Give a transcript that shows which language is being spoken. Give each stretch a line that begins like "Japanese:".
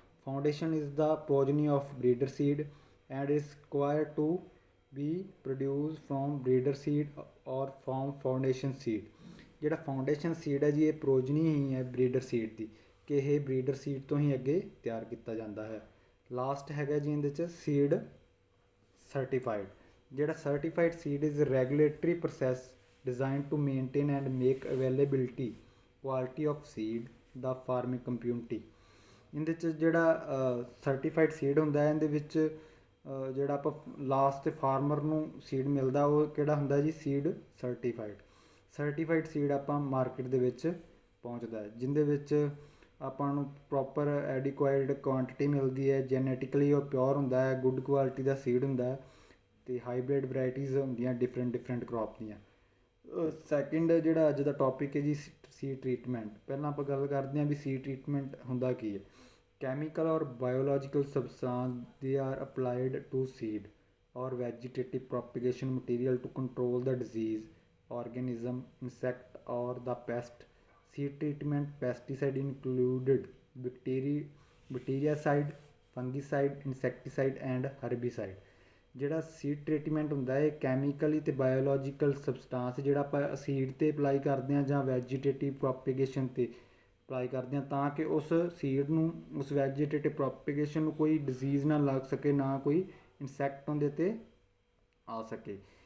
English: Foundation is the progeny of breeder seed and is required to be produce from breeder seed or from foundation seed.
Punjabi: ਜਿਹੜਾ foundation seed ਹੈ ਜੀ ਇਹ ਪ੍ਰੋਜਨੀ ਹੀ ਹੈ breeder seed ਦੀ, ਕਿ ਇਹ ਬਰੀਡਰ ਸੀਡ ਤੋਂ ਹੀ ਅੱਗੇ ਤਿਆਰ ਕੀਤਾ ਜਾਂਦਾ ਹੈ। ਲਾਸਟ ਹੈਗਾ ਜੀ ਇਹਦੇ 'ਚ ਸੀਡ ਸਰਟੀਫਾਈਡ।
English: ਜਿਹੜਾ certified seed is regulatory process designed to maintain and make availability quality of seed the farming community।
Punjabi: ਇਹਦੇ 'ਚ ਜਿਹੜਾ ਸਰਟੀਫਾਈਡ ਸੀਡ ਹੁੰਦਾ ਹੈ ਇਹਦੇ ਵਿੱਚ ਜਿਹੜਾ ਆਪਾਂ ਲਾਸਟ 'ਤੇ ਫਾਰਮਰ ਨੂੰ ਸੀਡ ਮਿਲਦਾ ਉਹ ਕਿਹੜਾ ਹੁੰਦਾ ਜੀ ਸੀਡ ਸਰਟੀਫਾਈਡ ਸੀਡ ਆਪਾਂ ਮਾਰਕੀਟ ਦੇ ਵਿੱਚ ਪਹੁੰਚਦਾ ਹੈ, ਜਿਹਦੇ ਵਿੱਚ ਆਪਾਂ ਨੂੰ ਪ੍ਰੋਪਰ ਐਡੀਕੁਆਈਡ ਕੁਆਂਟਿਟੀ ਮਿਲਦੀ ਹੈ, ਜੈਨੇਟਿਕਲੀ ਉਹ ਪਿਓਰ ਹੁੰਦਾ ਹੈ, ਗੁੱਡ ਕੁਆਲਿਟੀ ਦਾ ਸੀਡ ਹੁੰਦਾ ਹੈ ਅਤੇ ਹਾਈਬ੍ਰਿਡ ਵਰਾਇਟੀਜ਼ ਹੁੰਦੀਆਂ ਡਿਫਰੈਂਟ ਕ੍ਰੌਪ ਦੀਆਂ। ਸੈਕਿੰਡ ਜਿਹੜਾ ਅੱਜ ਦਾ ਟੋਪਿਕ ਹੈ ਜੀ ਸੀਡ ਟਰੀਟਮੈਂਟ। ਪਹਿਲਾਂ ਆਪਾਂ ਗੱਲ ਕਰਦੇ ਹਾਂ ਵੀ ਸੀਡ ਟਰੀਟਮੈਂਟ ਹੁੰਦਾ ਕੀ ਹੈ।
English: Chemical or biological substance they are applied to seed or vegetative propagation material to control the disease organism, insect or the pest। seed treatment pesticide included bactericide, fungicide, insecticide and herbicide।
Punjabi: ਜਿਹੜਾ ਸੀਡ ਟਰੀਟਮੈਂਟ ਹੁੰਦਾ ਇਹ chemically ਅਤੇ biological substance ਜਿਹੜਾ ਆਪਾਂ seed 'ਤੇ apply ਕਰਦੇ ਹਾਂ ਜਾਂ ਵੈਜੀਟੇਟਿਵ ਪ੍ਰੋਪੀਗੇਸ਼ਨ 'ਤੇ ਅਪਲਾਈ ਕਰਦੇ ਹਾਂ ਤਾਂ ਕਿ ਉਸ ਸੀਡ ਨੂੰ ਉਸ ਵੈਜੀਟੇਟਿਵ ਪ੍ਰੋਪੀਗੇਸ਼ਨ ਨੂੰ ਕੋਈ ਡਿਜ਼ੀਜ਼ ਨਾ ਲੱਗ ਸਕੇ, ਨਾ ਕੋਈ ਇਨਸੈਕਟ ਉਹਦੇ 'ਤੇ ਆ ਸਕੇ।